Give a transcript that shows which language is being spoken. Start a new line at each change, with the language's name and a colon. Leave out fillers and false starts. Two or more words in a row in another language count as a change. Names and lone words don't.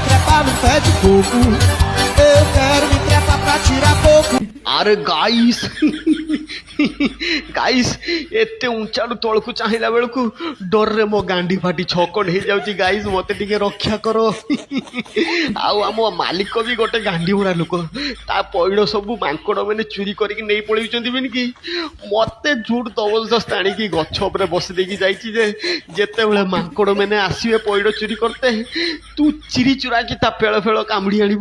Portuguese: lá no pé de coco. Eu quero me trepar pra tirar pouco.
Odia: আরে
English: guys guys
Odia: এতে উଞ୍ଚାରୁ ତଳକୁ ଚାହିଁଲା ବେଳକୁ ଡରରେ ମୋ ଗାଣ୍ଡି ଫାଟି ଛକଣ୍ଡ ହେଇଯାଉଛି ଗାଇସ୍ ମତେ ଟିକେ ରକ୍ଷା କର। ଆଉ ଆମ ମାଲିକ ବି ଗୋଟେ ଗାଣ୍ଡି ଭରା ଲୋକ ତା ପଇଡ଼ ସବୁ ମାଙ୍କଡ଼ ମାନେ ଚୁରି କରିକି ନେଇ ପଳେଇଛନ୍ତି କି ମତେ ଝୁଟ ଜବରଦସ୍ତ ଆଣିକି ଗଛ ଉପରେ ବସି ଦେଇକି ଯାଇଛି ଯେ ଯେତେବେଳେ ମାଙ୍କଡ଼ ମାନେ ଆସିବେ ପଇଡ଼ ଚୁରି କରତେ ତୁ ଚିରି ଚୁରାକି ତା ପେଳ ଫେଳ କାମୁଡ଼ି ଆଣିବୁ।